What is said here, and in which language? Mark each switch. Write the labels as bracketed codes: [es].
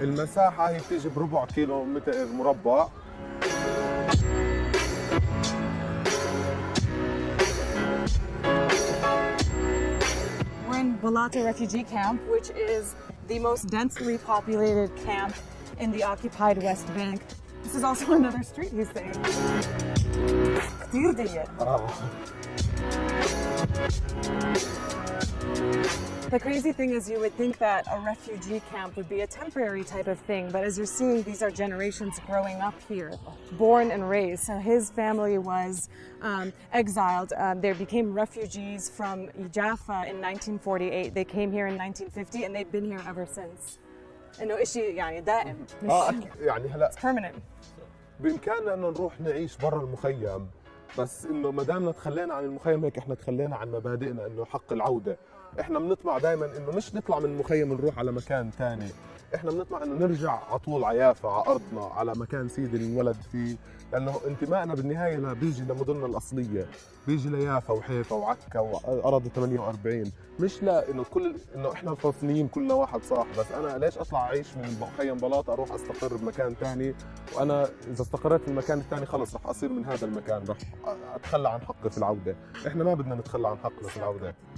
[ar] المساحة هي بتيجي بربع كيلو متر مربع. [en] We're in Balata refugee camp, which is the most densely populated camp in the occupied West Bank. This is also another street, he's saying. [ar] كتير ضيق. [en] The crazy thing is you would think that a refugee camp would be a temporary type of thing, but as you're seeing, these are generations growing up here, born and raised. So his family was exiled. They became refugees from Jaffa in 1948. They came here in 1950 and they've been here ever since. [ar] إنه إشي يعني دائم مش يعني هلا [en] permanent. [ar] بإمكاننا إنه نروح نعيش برا المخيم، بس إنه ما دامنا تخلينا عن المخيم هيك إحنا تخلينا عن مبادئنا إنه حق العودة. احنا بنطمع دائما انه مش نطلع من المخيم نروح على مكان ثاني، احنا بنطمع انه نرجع على طول على يافا، على ارضنا، على مكان سيدي اللي انولد فيه، لانه انتمائنا بالنهايه بيجي لمدننا الاصليه، بيجي ليافا وحيفا وعكا واراضي 48، مش لا انه انه احنا الفلسطينيين كلنا واحد صح، بس انا ليش اطلع اعيش من مخيم بلاطه اروح استقر بمكان ثاني، وانا اذا استقريت في المكان الثاني خلص رح اصير من هذا المكان، رح اتخلى عن حقي في العوده، احنا ما بدنا نتخلى عن حقنا في العوده.